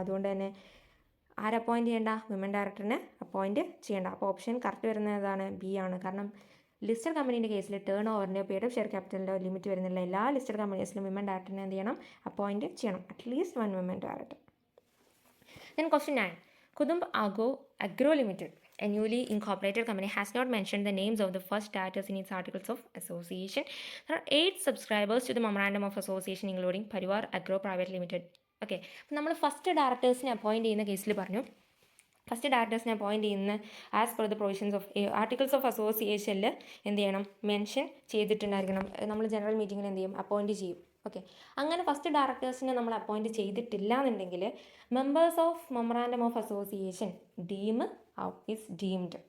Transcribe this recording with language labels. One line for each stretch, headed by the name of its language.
Malayalam: അതുകൊണ്ട് തന്നെ അപ്പോയിൻറ്റ് ചെയ്യേണ്ട, വിമൻ ഡയറക്ടറിനെ അപ്പോയിൻറ്റ് ചെയ്യേണ്ട. അപ്പോൾ ഓപ്ഷൻ കറക്റ്റ് വരുന്നത് ഏതാണ്, ബി ആണ്. കാരണം ലിസ്റ്റഡ് കമ്പനീൻ്റെ കേസിൽ turn ഓവറിൻ്റെയോ paid up share ക്യാപിറ്റലിൻ്റെയോ limit വരുന്നില്ല. എല്ലാ ലിസ്റ്റഡ് കമ്പനീസിലും വിമൻ ഡയറക്ടറിനെ എന്ത് ചെയ്യണം, അപ്പോയിൻറ്റ് ചെയ്യണം, at least 1 women director.
English: Then question 9. Kudumb Agro Limited, a newly incorporated company, has not mentioned the names of the first directors in its articles of association. There are 8 subscribers to the memorandum of association, including Parivar Agro Private Limited.
Malayalam: Okay, അപ്പോൾ നമ്മൾ first ഡയറക്ടേഴ്സിനെ appoint ചെയ്യുന്ന കേസിൽ പറഞ്ഞു, first ഡയറക്ടേഴ്സിനെ appoint ചെയ്യുന്ന
English: as per the provisions of articles of അസോസിയേഷനിൽ
Malayalam: എന്ത് ചെയ്യണം, mention ചെയ്തിട്ടുണ്ടായിരിക്കണം. നമ്മൾ general മീറ്റിങ്ങിൽ എന്ത് ചെയ്യും, അപ്പോയിൻറ്റ് ചെയ്യും. ഓക്കെ, അങ്ങനെ ഫസ്റ്റ് ഡയറക്ടേഴ്സിനെ നമ്മൾ അപ്പോയിൻറ്റ് ചെയ്തിട്ടില്ല എന്നുണ്ടെങ്കിൽ
English: Members of memorandum of association is deemed.